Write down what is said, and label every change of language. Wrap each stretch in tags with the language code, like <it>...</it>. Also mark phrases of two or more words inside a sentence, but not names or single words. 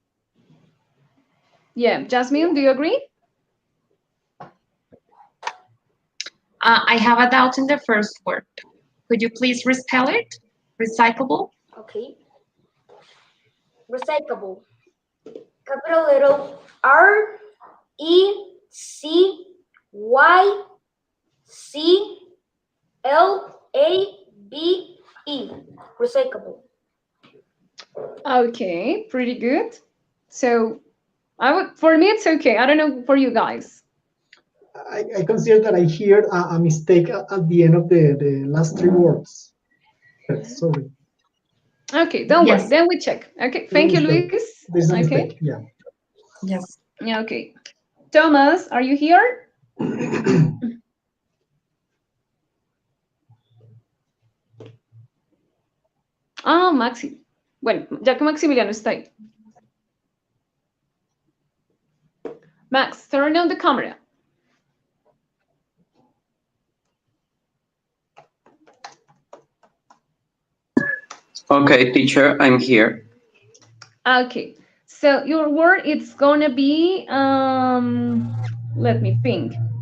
<en>Yeah, Jasmine, do you agree? I have a doubt in the first word. Could you please respell it? Recyclable? Okay. Recyclable. Capital letter R E C Y C L A B E. Recyclable. Okay, pretty good. So for me, it's okay. I don't know for you guys. I consider that I heard a mistake at the end of the last three words. Sorry. Okay, don't worry. Then we check. Okay, thank you, Luis. There's a Okay. mistake, yeah. Yes. Yeah, okay. Thomas, are you here? Ah, Maxi.</en> <es>Bueno, ya que Maximiliano está ahí.</es> <en>Max, turn on the camera. Okay, teacher, I'm here. Okay, so your word it's gonna be let me think.</en>